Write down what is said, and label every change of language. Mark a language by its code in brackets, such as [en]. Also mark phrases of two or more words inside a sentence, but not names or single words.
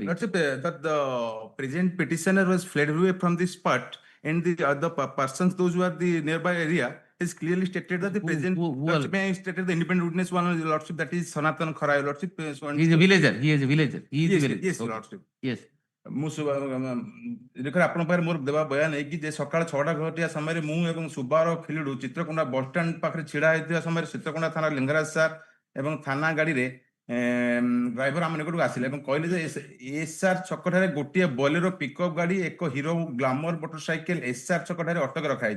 [en] Lordship, that the present petitioner was fled away from the spot, and the other persons, those who are the nearby area, is clearly stated that the present. Lordship, I stated the independent witness one, Lordship, that is Sanatan Khara, Lordship. He is a villager. He is a villager. He is Yes, a villager. yes, Okay. Lordship. Yes. [or] ମୁଁ ଦେଖ ଆପଣଙ୍କ ପାଖରେ ମୋର ଦେବା ବୟାନ ହେଇକି ଯେ ସକାଳ 6ଟା ଘଟିଆ ସମୟରେ ମୁଁ ଏବଂ ସୁବାର ଫିଲ୍ଡ ଚିତ୍ରକୋଣ୍ଡା ବସଷ୍ଟାଣ୍ଡ ପାଖରେ ଛିଡା ହେଇଥିବା ସମୟରେ ଚିତ୍ରକୋଣ୍ଡା ଥାନା ଲିଙ୍ଗରାଜ ସାର୍ ଏବଂ ଥାନା ଗାଡିରେ ଡ୍ରାଇଭର ଆମ ନିକଟକୁ ଆସିଲେ ଏବଂ କହିଲେ ଯେ ଏସ୍ଆର୍ ଛକଠାରେ ଗୋଟିଏ ବୋଲେରୋ ପିକଅପ୍ ଗାଡି ଏକ ହିରୋ ଗ୍ଲାମର ମୋଟରସାଇକେଲ ଏସ୍ଆର୍ ଛକଠାରେ ଅଟକ ରଖାଯାଇଛି।